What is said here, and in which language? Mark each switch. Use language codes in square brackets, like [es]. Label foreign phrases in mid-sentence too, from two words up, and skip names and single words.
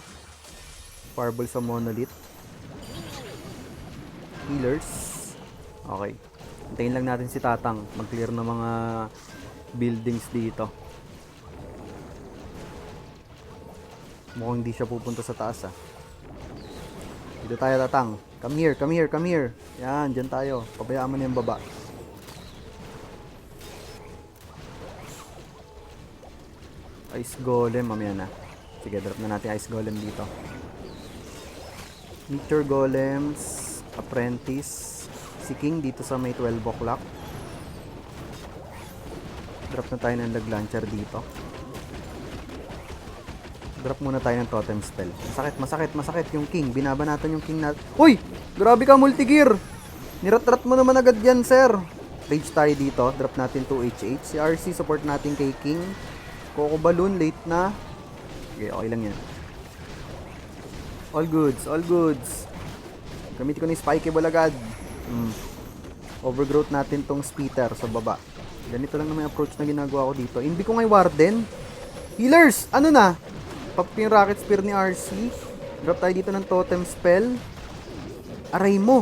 [tl] Fireball sa monolith. Healers. Okay. Hintayin lang natin si Tatang mag-clear ng mga buildings dito. Mukhang hindi siya pupunta sa taas ah. Dito tayo tatang. [en] Come here, come here, come here. [tl] Yan, dyan tayo. Pabayaan mo na yung baba. Ice Golem, mamaya na. Sige, drop na natin Ice Golem dito. Meteor Golems, Apprentice, si King dito sa may 12 o'clock. Drop na tayo ng lag launcher dito. Drop muna tayo ng totem spell. Masakit, masakit, masakit yung King. Binabanatan yung King natin. Uy! Grabe ka, multi-gear! Nirat-rat mo naman agad yan, sir. Rage tayo dito. Drop natin 2 HH. Si RC, support natin kay King. Coco Balloon, late na. Okay, okay lang yan. [en] All goods, all goods. [tl] Gamitin ko na yung Spiky Balagad. Overgrowth natin tong Spitter sa baba. Ganito lang naman yung approach na ginagawa ko dito. Hindi ko nga yung Warden. Healers! Ano na? Pop yung Rocket Spear ni RC. Drop tayo dito ng Totem Spell. Aray mo.